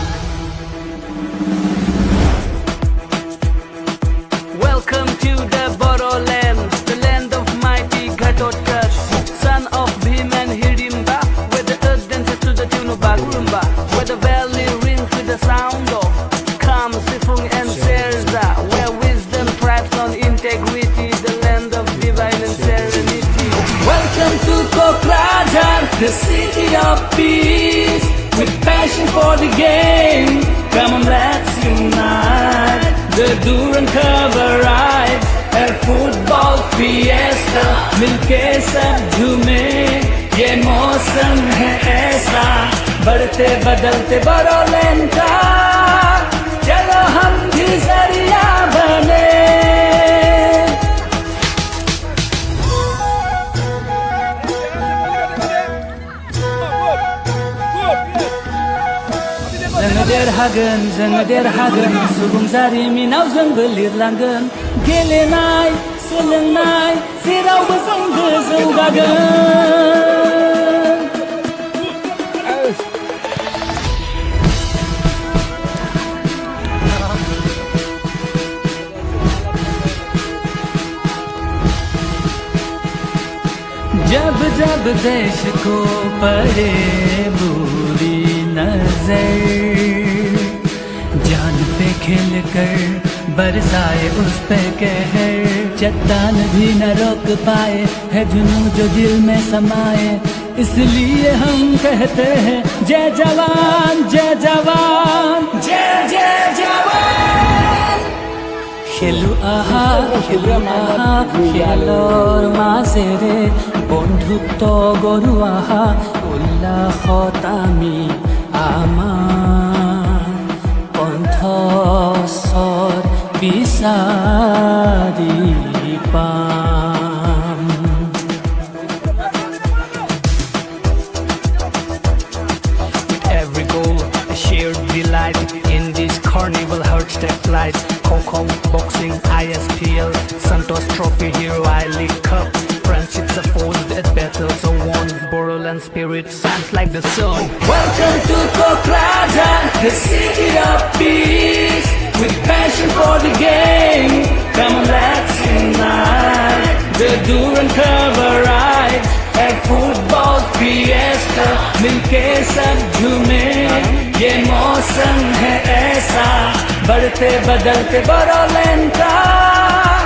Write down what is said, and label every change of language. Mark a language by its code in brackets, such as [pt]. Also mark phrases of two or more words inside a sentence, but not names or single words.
[en] Welcome to the Boroland, the land of mighty Ghatotkach, son of Bhim and Hirimba, where the earth dances to the tune of Bagurumba, where the valley rings with the sound of Kam, Sifung and Serza, where wisdom thrives on integrity, the land of divine and serenity. Welcome to Kokrajhar, the city of peace, with passion for the game. Come on, let's unite. The Duran cover rides, a football fiesta, [hi] मिलके सब झूमे, बढ़ते बदलते बरोलैंड का चलो हम भी जरिया बने। [brx] जोङो देरहागोन सुबुं जारिमिनाव जोंबो लिरलांगोन गेलेनाय सोलोंनाय जेरावबो जोंबो जौगागोन। [hi] जब जब देश को पड़े बुरी नजर जान पे खेल कर बरसाए उस पे कहर, चट्टान भी न रोक पाए है जुनून जो दिल में समाए, इसलिए हम कहते हैं जय जवान जय जवान जय जय जवान। [as] খেলু আহা খেলৰ মাজেৰে বন্ধুত্ব গঢ়ো আহা উল্লাসত আমি আমাৰ কণ্ঠস্বৰ বিচাৰি পাম। [en] Every goal, a shared delight in this carnival hearts that flight. Kho boxing, ISPL, Santos Trophy, Hero I-League Cup. Friendships are forged at battles are won. Boroland spirit shines like the sun. Welcome to Kokraja, the city of peace. With passion for the game, come on let's unite. The Duran cover rides, a football fiesta. [hi] मिलके सब झूमे, ये मौसम है ऐसा बढ़ते बदलते बरोलैंड का।